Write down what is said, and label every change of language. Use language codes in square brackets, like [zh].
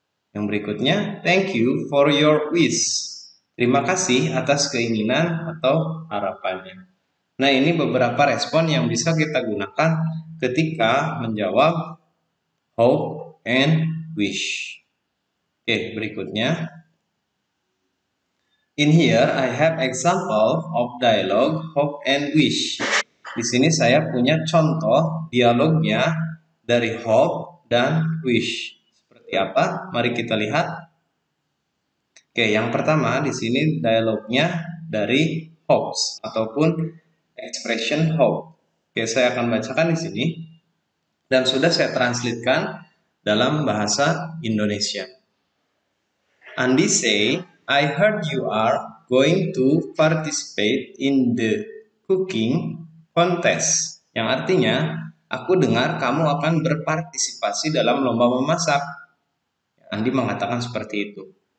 [id] Yang berikutnya, [en] thank you for your wish, [id] terima kasih atas keinginan atau harapannya. Nah, ini beberapa respon yang bisa kita gunakan ketika menjawab hope and wish. Oke, berikutnya. [en] In here, I have example of dialogue hope and wish. [id] Di sini saya punya contoh dialognya dari hope dan wish. Seperti apa? Mari kita lihat. Oke, yang pertama di sini dialognya dari hopes ataupun expression hope. Oke, saya akan bacakan di sini dan sudah saya translatekan dalam bahasa Indonesia. [en] Andi say, I heard you are going to participate in the cooking contest. [id] Yang artinya, aku dengar kamu akan berpartisipasi dalam lomba memasak. Andi mengatakan seperti itu.